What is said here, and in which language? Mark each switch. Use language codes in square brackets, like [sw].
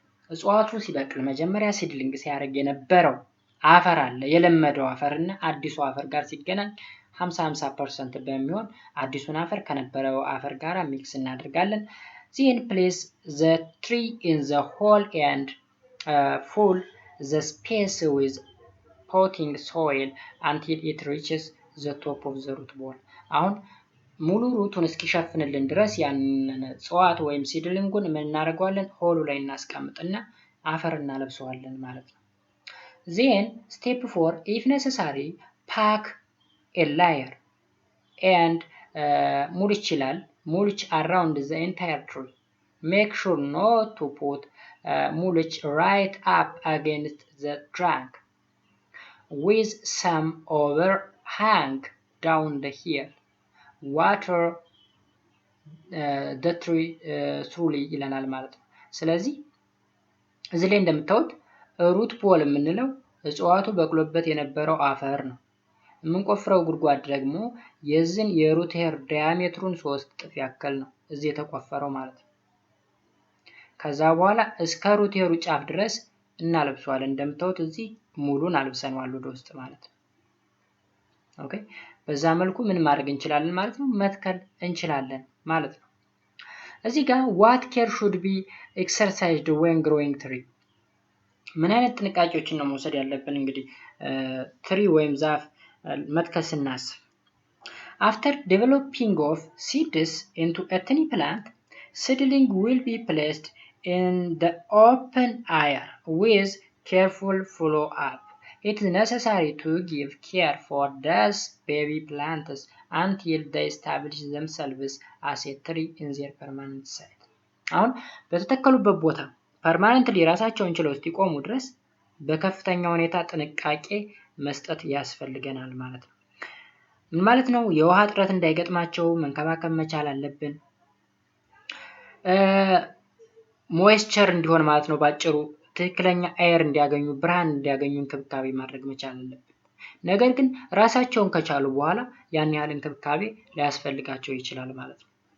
[am] እጽዋቱ ሲበቅል መጀመሪያ ሲድሊንግ ሲያደርግ የነበረው አፈር አለ የለመደው አፈር እና አዲሱ አፈር ጋር ሲገናኝ 50-50% በሚሆን አዲሱን አፈር ከነበረው አፈር ጋር ሚክስ እናደርጋለን። [en] then place the tree in the hole and fill the space with potting soil until it reaches the top of the root ball። [am] አሁን ሙሉ ሩቱን እስኪሸፍንልን ድረስ ያንን እጽዋት ወይም ሲድሊንጉን ምን እናደርገዋለን? ሆሉ ላይ እናስቀምጥና አፈር እናለብሰዋለን ማለት ነው። [en] then step 4 if necessary pack a layer and mulch ይላል mulch around the entire tree. make sure not to put mulch right up against the trunk with some overhang down the hill. water the tree thoroughly [am] ይለናል ማለት ነው። ስለዚህ እዚህ ላይ እንደምታዩት ሩት ቦል የምንለው እጽዋቱ በቅሎበት የነበረው አፈር ነው። የምንቆፍረው ጉድጓድ ደግሞ የዚህን የሩት ሄር ዲያሜትሩን 3 እጥፍ ያክል ነው እዚህ የተቆፈረው ማለት ነው። ከዛ በኋላ እስከ ሩት ሄሩ ጫፍ ድረስ እናለብሰዋለን። እንደምታዩት እዚህ ሙሉን አልብሰነዋል ወደ ውስጥ ማለት ነው። ኦኬ በዛ መልኩ ምን ማድረግ እንችላለን ማለት ነው? መትከል እንችላለን ማለት ነው። እዚህ ጋር [en] what care should be exercised when growing tree [am] ምን አይነት ጥንቃቄዎችን ነው መውሰድ ያለብን? እንግዲህ ትሪ ወይም ዛፍ መትከል ስናስብ [en] after developing of seeds into a tiny plant seedling will be placed in the open air with careful follow up. it is necessary to give care for these baby plants until they establish themselves as a tree in their permanent site. [am] አሁን በተተከሉበት ቦታ ፐርማነንትሊ ራሳቸውን ችለው እስኪቆሙ ድረስ በከፍተኛ ሁኔታ ጥንቃቄ መስጠት ያስፈልገናል ማለት ነው። ምን ማለት ነው? የውሃ እጥረት እንዳይገጥማቸው መንከባከብ መቻል አለብን። ሞይስቸር እንዲሆን ማለት ነው ባጭሩ ትክክለኛ አየር እንዲያገኙ ብርሃን እንዲያገኙ እንክብካቤ ማድረግ መቻል አለብን። ነገር ግን ራሳቸውን ከቻሉ በኋላ ያን ያህል እንክብካቤ ሊያስፈልጋቸው ይችላል ማለት ነው።